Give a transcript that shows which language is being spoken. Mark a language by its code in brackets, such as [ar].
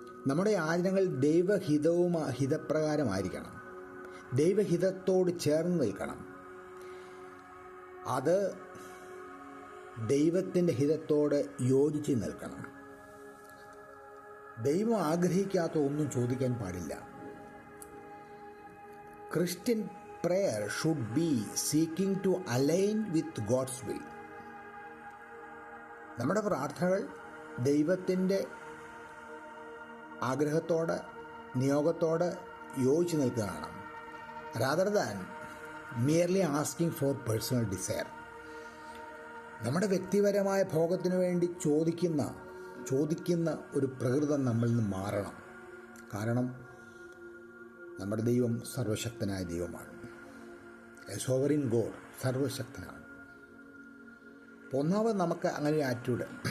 [ml] നമ്മുടെ യാചനകൾ ഹിതപ്രകാരമായിരിക്കണം, ദൈവഹിതത്തോട് ചേർന്ന് നിൽക്കണം. അത് ദൈവത്തിൻ്റെ ഹിതത്തോട് യോജിച്ച് നിൽക്കണം. ദൈവം ആഗ്രഹിക്കാത്ത ഒന്നും ചോദിക്കാൻ പാടില്ല. [en] Christian prayer should be seeking to align with God's will. [ml] നമ്മുടെ പ്രാർത്ഥനകൾ ദൈവത്തിൻ്റെ ആഗ്രഹത്തോട്, നിയോഗത്തോട് യോജിച്ച് നിൽക്കുകയാണ്. [en] rather than merely asking for personal desire. [ml] നമ്മുടെ വ്യക്തിപരമായ ഭോഗത്തിനു വേണ്ടി ചോദിക്കുന്ന ഒരു പ്രകൃതം നമ്മളിൽ നിന്ന് മാറണം. കാരണം നമ്മുടെ ദൈവം സർവശക്തനായ ദൈവമാണ്. [en] a sovereign God, [ml] സർവശക്തനാണ്. ഒന്നാമത് നമുക്ക് അങ്ങനെ ഒരു ആറ്റിറ്റ്യൂഡ്.